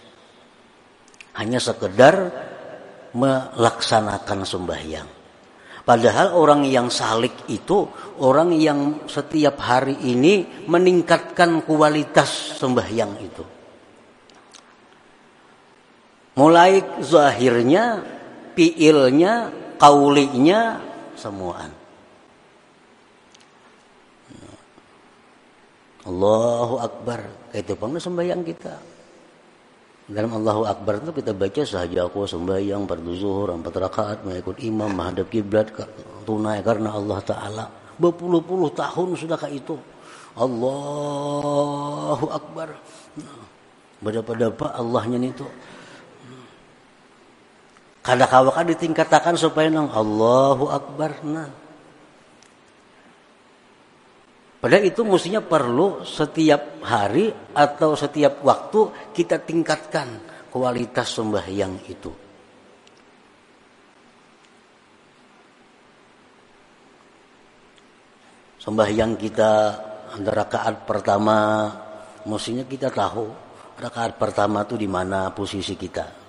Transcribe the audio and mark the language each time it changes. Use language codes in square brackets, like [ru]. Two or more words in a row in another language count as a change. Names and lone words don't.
[id] Hanya sekedar melaksanakan sembahyang. Padahal orang yang salik itu orang yang setiap hari ini meningkatkan kualitas sembahyang itu. Mulai zahirnya, fiilnya, qaulinya, semuaan. [ar] الله أكبر, [id] itu pun sembahyang kita. Dalam [ar] الله أكبر [id] itu kita baca sahaja aku sembahyang fardu zuhur 4 rakaat mengikut imam menghadap kiblat tunai karena Allah Ta'ala. Berpuluh-puluh tahun sudahkah itu. [ar] الله أكبر. [id] Berapa Allahnya itu. Kadang-kadang ditingkatakan supaya nang [ar] الله أكبر. [id] Nah. Padahal itu mestinya perlu setiap hari atau setiap waktu kita tingkatkan kualitas sembahyang itu. Sembahyang kita rakaat pertama mestinya kita tahu rakaat pertama itu di mana posisi kita.